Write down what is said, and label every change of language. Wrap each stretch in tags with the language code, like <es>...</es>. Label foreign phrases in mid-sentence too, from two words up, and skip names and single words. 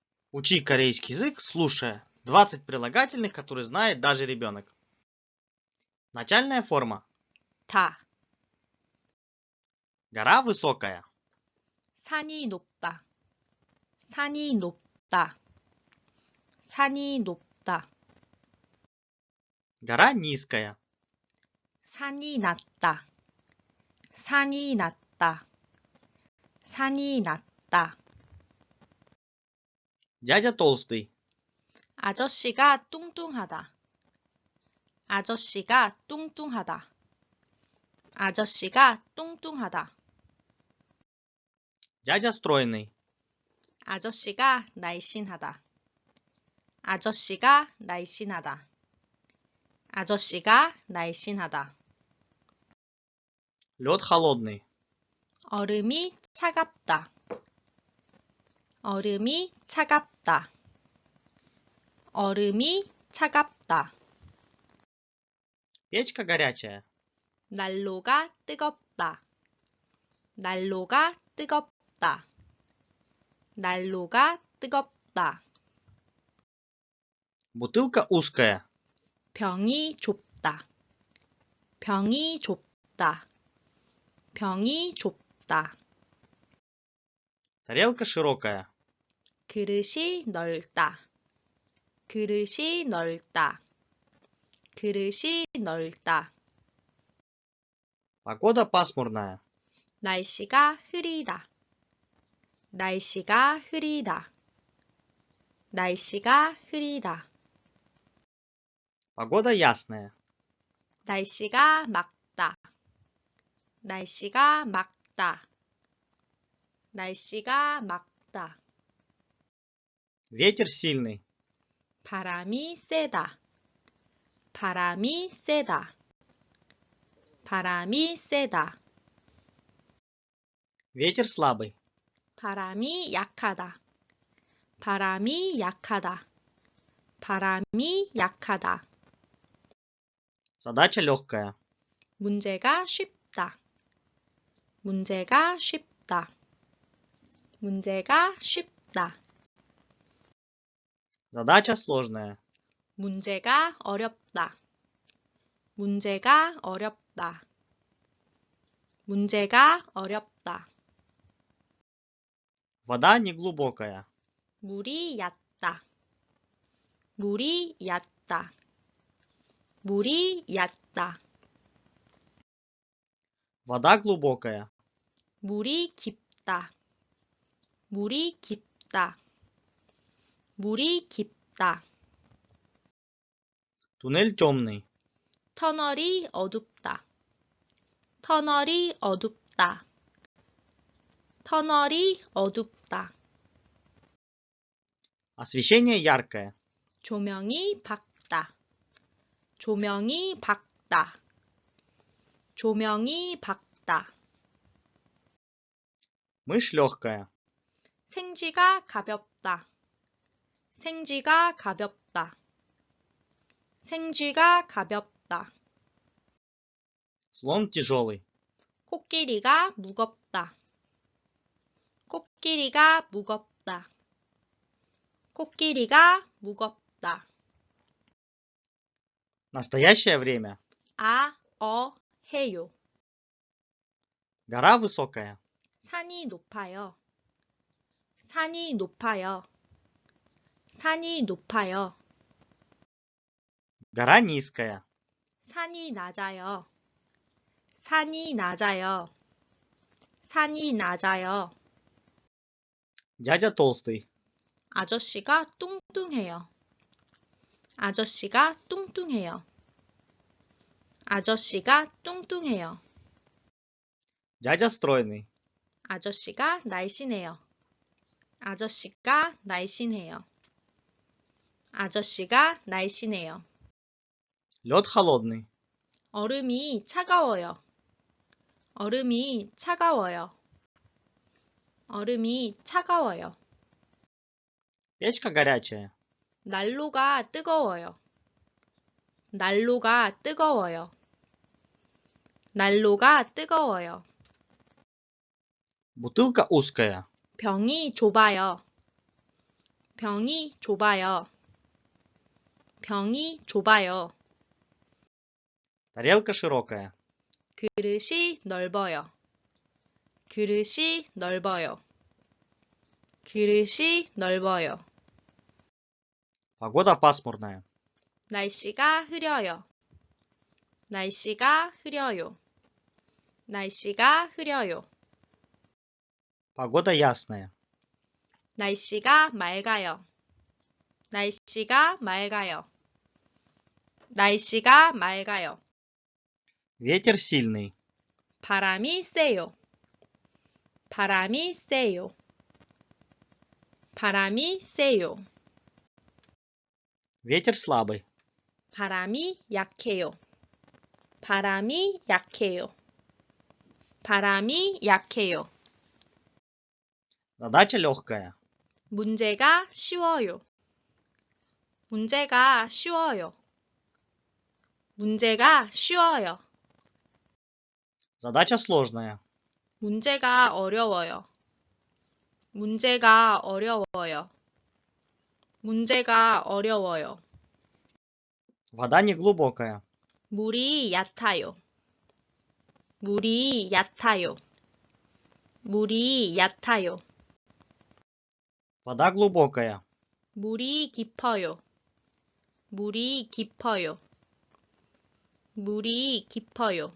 <ru>Учи корейский язык, слушая 20 прилагательных, которые знает даже ребенок. Начальная форма.</ru> <ko>다,</ko> <ru>Гора высокая.</ru> <ko>산이 높다, 산이 높다, 산이 높다,</ko> <ru>Гора низкая.</ru> <ko>산이 낮다, 산이 낮다, 산이 낮다.</ko> <ru>Дядя толстый.</ru> <ko>아저씨가 뚱뚱하다, 아저씨가 뚱뚱하다, 아저씨가 뚱뚱하다.</ko> <ru>Дядя стройный.</ru> <ko>아저씨가 날씬하다, 아저씨가 날씬하다, 아저씨가 날씬하다.</ko> <ru>Лед холодный.</ru> <ko>얼음이 차갑다, 얼음이 차갑다, 얼음이 차갑다.</ko> <ru>Печка горячая.</ru> <ko>난로가 뜨겁다, 난로가 뜨겁다, 난로가 뜨겁다.</ko> <ru>Бутылка узкая.</ru> <ko>병이 좁다, 병이 좁다, 병이 좁다.</ko> <ru>Тарелка широкая.</ru> <ko>그릇이 넓다, 그릇이 넓다, 그릇이 넓다.</ko> <ru>Погода пасмурная.</ru> <ko>날씨가 흐리다, 날씨가 흐리다, 날씨가 흐리다.</ko> <ru>Погода ясная.</ru> <ko>날씨가 맑다, 날씨가 맑다, 날씨가 맑다.</ko> <ru>Ветер сильный.</ru> <ko>바람이 세다, 바람이 세다, 바람이 세다.</ko> <ru>Ветер слабый.</ru> <ko>바람이 약하다, 바람이 약하다, 바람이 약하다.</ko> <ru>Задача легкая.</ru> <ko>문제가 쉽다, 문제가 쉽다, 문제가 쉽다.</ko> <ru>Задача сложная.</ru> <ko>문제가 어렵다, 문제가 어렵다, 문제가 어렵다.</ko> <ru>Вода неглубокая.</ru> <ko>물이 얕다, 물이 얕다, 물이 얕다.</ko> <ru>Вода глубокая.</ru> <ko>물이 깊다, 물이 깊다, 물이 깊다.</ko> <ru>Туннель темный.</ru> <ko>터널이 어둡다, 터널이 어둡다, 터널이 어둡다.</ko> <ru>Освещение яркое.</ru> <ko>조명이 밝다, 조명이 밝다, 조명이 밝다.</ko> <ru>Мышь легкая.</ru> <ko>생쥐가 가볍다, 생쥐가 가볍다, 생쥐가 가볍다.</ko> <ru>Слон тяжелый.</ru> <ko>코끼리가 무겁다, 코끼리가 무겁다, 코끼리가 무겁다.</ko> <ru>Настоящее время.</ru> <ko>해요.</ko> <ru>Гора высокая.</ru> <ko>산이 높아요, 산이 높아요, 산이 높아요.</ko> <ru>Гора низкая.</ru> <ko>산이 낮아요, 산이 낮아요, 산이 낮아요.</ko> <ru>Дядя толстый.</ru> <ko>아저씨가 뚱뚱해요, 아저씨가 뚱뚱해요, 아저씨가 뚱뚱해요.</ko> <ru>Дядя стройный.</ru> <ko>아저씨가 날씬해요, 아저씨가 날씬해요, 아저씨가 날씬해요.</ko> <ru>Лед холодный.</ru> <ko>얼음이 차가워요, 얼음이 차가워요, 얼음이 차가워요.</ko> <ru>Печка горячая.</ru> <ko>난로가 뜨거워요, 난로가 뜨거워요, 난로가 뜨거워요.</ko> <ru>Бутылка узкая.</ru> <ko>병이 좁아요, 병이 좁아요. 병이 좁아요.</ko> <ru>Тарелка широкая.</ru> <ko>그릇이 넓어요. 그릇이 넓어요. 그릇이 넓어요.</ko> <ru>Погода пасмурная.</ru> <ko>날씨가 흐려요. 날씨가 흐려요. 날씨가 흐려요.</ko> <ru>Погода ясная.</ru> <ko>날씨가 맑아요. 날씨가 맑아요. 날씨가 맑아요.</ko> <ru>Ветер сильный.</ru> <ko>바람이 세요. 바람이 세요. 바람이 세요.</ko> <ru>Ветер слабый.</ru> <ko>바람이 약해요. 바람이 약해요. 바람이 약해요.</ko> <ru>Задача легкая.</ru> <ko>문제가 쉬워요. 문제가 쉬워요. 문제가 쉬워요.</ko> <ru>Задача сложная.</ru> <ko>문제가 어려워요. 문제가 어려워요. 문제가 어려워요.</ko> <ru>Вода не глубокая.</ru> <ko>물이 얕아요. 물이 얕아요. 물이 얕아요.</ko> <ru>Вода глубокая.</ru> <ko>물이 깊어요. 물이 깊어요. 물이 깊어요.</ko>